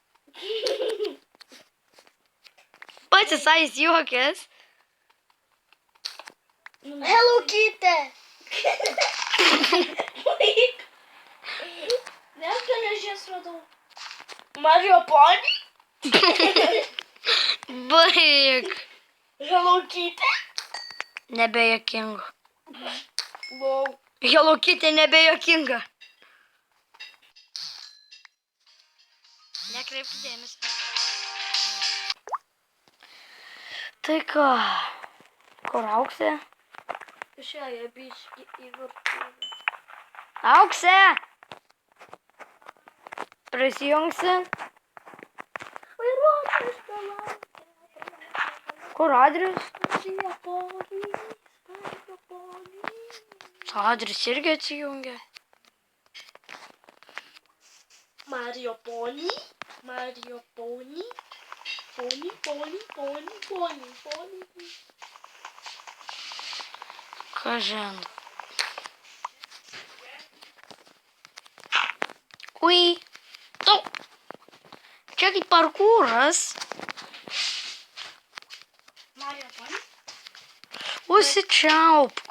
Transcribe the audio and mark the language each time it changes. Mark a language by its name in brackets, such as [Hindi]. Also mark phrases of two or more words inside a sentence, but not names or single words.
[Lithuanian] Pats jis juokės. Hello Kitty. Vėl geležies radau. Mario Pony. Baig. Hello Kitty. Nebejokinga. Wow. Hello Kitty nebejokinga. Nekreipk dėmesį. Tai ką? Kur auksė? Išėjo biškį į virtuvę. Auksė! Prisijungsi? Vairuotojas palaukė. Kur Adrius? Mario Pony. Mario Pony. Adrius irgi atsijungė. Mario Pony. Mario Pony. Pony, pony, pony, pony, pony. Kažin. Ui. Tau. Čia kaip parkūras. Mario Pony. Užsičiaupk.